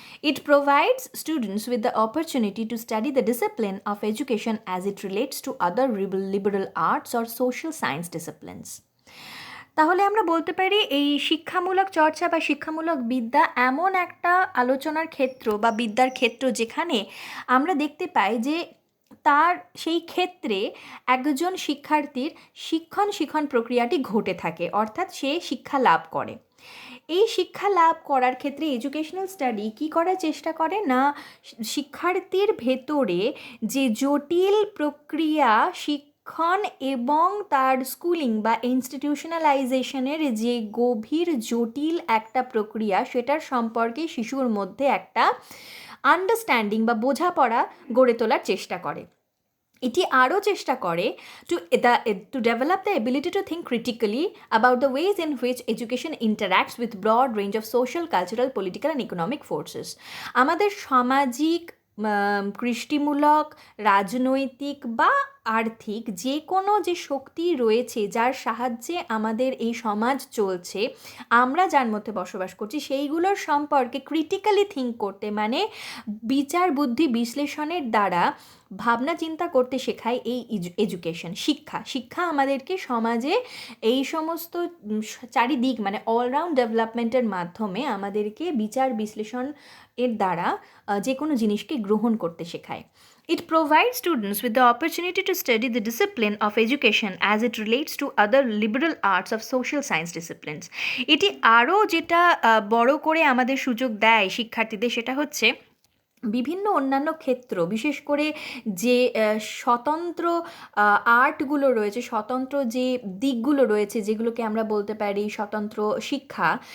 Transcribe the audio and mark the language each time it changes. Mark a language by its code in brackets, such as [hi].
[en] It provides students with the opportunity to study the discipline of education as it relates to other liberal arts or social science disciplines. [bn] তাহলে আমরা বলতে পারি এই শিক্ষামূলক চর্চা বা শিক্ষামূলক বিদ্যা এমন একটা আলোচনার ক্ষেত্র বা বিদ্যার ক্ষেত্র যেখানে আমরা দেখতে পাই যে তার সেই ক্ষেত্রে একজন শিক্ষার্থীর শিক্ষণ প্রক্রিয়াটি ঘটে থাকে, অর্থাৎ সে শিক্ষা লাভ করে। এই শিক্ষা লাভ করার ক্ষেত্রে এডুকেশনাল স্টাডি কী করার চেষ্টা করে না, শিক্ষার্থীর ভেতরে যে জটিল প্রক্রিয়া শিক্ষণ এবং তার স্কুলিং বা ইনস্টিটিউশনালাইজেশনের যে গভীর জটিল একটা প্রক্রিয়া, সেটার সম্পর্কে শিশুর মধ্যে একটা আন্ডারস্ট্যান্ডিং বা বোঝাপড়া গড়ে তোলার চেষ্টা করে। এটি আরও চেষ্টা করে [en] to develop the ability to think critically about the ways in which education interacts with broad range of social, cultural, political and economic forces. [bn] আমাদের সামাজিক, কৃষ্টিমূলক, রাজনৈতিক বা আর্থিক যে কোনো যে শক্তি রয়েছে যার সাহায্যে আমাদের এই সমাজ চলছে, আমরা যার মধ্যে বসবাস করছি, সেইগুলোর সম্পর্কে ক্রিটিক্যালি থিঙ্ক করতে, মানে বিচার বুদ্ধি বিশ্লেষণের দ্বারা ভাবনা চিন্তা করতে শেখায় এই এডুকেশন, শিক্ষা আমাদেরকে সমাজে এই সমস্ত চারিদিক মানে অলরাউন্ড ডেভেলপমেন্টের মাধ্যমে আমাদেরকে বিচার বিশ্লেষণ এর দ্বারা যে কোনো জিনিসকে গ্রহণ করতে শেখায়। [en] It provides students with the opportunity to study the discipline of education as it relates to other liberal arts of social science disciplines. [bn] এটি আরও যেটা বড় করে আমাদের সুযোগ দেয় শিক্ষার্থীদের, সেটা হচ্ছে বিভিন্ন অন্যান্য ক্ষেত্র, বিশেষ করে যে স্বতন্ত্র আর্টগুলো রয়েছে, স্বতন্ত্র যে দিকগুলো রয়েছে, যেগুলোকে আমরা বলতে পারি স্বতন্ত্র শিক্ষা,